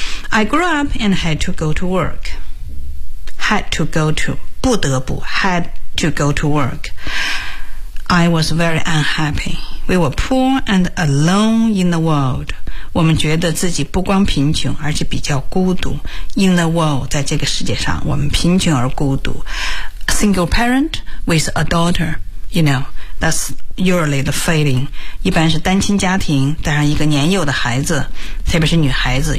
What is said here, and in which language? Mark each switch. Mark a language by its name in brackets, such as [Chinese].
[English] I grew up and had to go to work. Had to go to， [Chinese] 不得不 [English] ，had to go to work. I was very unhappy. We were poor and alone in the world. [Chinese] 我们觉得自己不光贫穷，而且比较孤独。 [English] In the world， [Chinese] 在这个世界上，我们贫穷而孤独。 [English] A single parent with a daughter， you know， that's usually the feeling。 [Chinese] 一般是单亲家庭，带上一个年幼的孩子，特别是女孩子。